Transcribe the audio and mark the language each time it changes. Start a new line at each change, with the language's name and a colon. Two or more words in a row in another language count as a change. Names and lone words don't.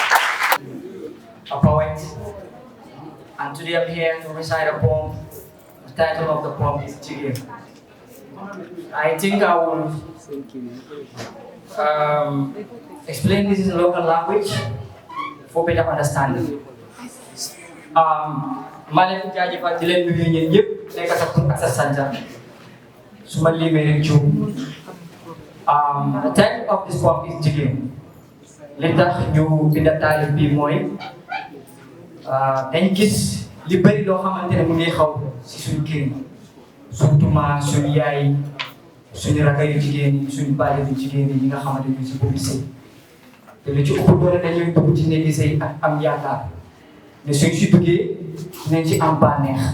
English: A poet, and today I'm here to recite a poem. The title of the poem is Chigim. I think I will explain this in local language for better understanding.
Wolof: maa leen di jaajëfal di leen nuyu ñeen ñëpp nekk sa tur ak sa sant su ma limee rek juum
English: The title of this poem is Jigéen.
Wolof: Li tax ñu binda taalif bi mooy dañ gis li bëri loo xamante ne mu ngi xaw si suñu kër yi surtout suñu yaay suñu rakk yu jigéen yi suñu bàyyi yu jigéen yi ñi nga xamante ne si boobu sëy te lu ci ëpp doole dañuy dugg ci néegi sëy ak am yaakaar ne suñ si duggee dinañ ci am bànneex